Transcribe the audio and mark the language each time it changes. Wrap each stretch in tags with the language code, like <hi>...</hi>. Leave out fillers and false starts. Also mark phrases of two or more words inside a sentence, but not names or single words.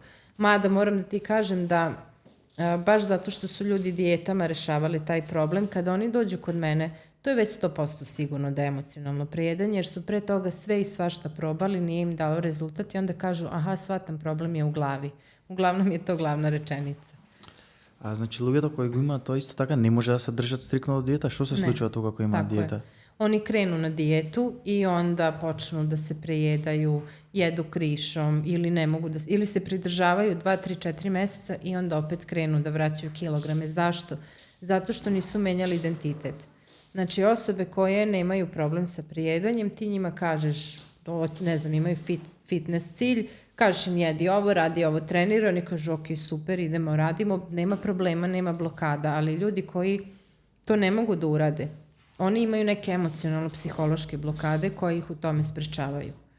<sr>Mada moram da ti kažem da baš zato što su ljudi dijetama rešavali taj problem, kada oni dođu kod mene, to je već 100% sigurno da je emocionalno prejedanje, jer su pre toga sve i svašta probali, nije im dalo rezultat i onda kažu, aha, shvatam, problem je u glavi. Uglavnom je to glavna rečenica.</sr> <mk>Значи луѓето кои го имаат тоа исто така не може да се држат стриктно од диета, што се случува тога кога имаат диета?</mk> <sr>Oni krenu na dijetu i onda počnu da se prejedaju, jedu krišom ili ne mogu da ili se pridržavaju 2, 3, 4 meseca i onda opet krenu da vraćaju kilograme. Zašto? Zato što nisu menjali identitet. Znači osobe koje nemaju problem sa prejedanjem, ti njima kažeš, ne znam, imaju fitness cilj, kažeš im jedi ovo, radi ovo, treniraj, oni kažu ok, super, idemo, radimo, nema problema, nema blokada, ali ljudi koji to ne mogu da urade, oni imaju neke emocionalno-psihološke blokade koje ih u tome sprečavaju.</sr>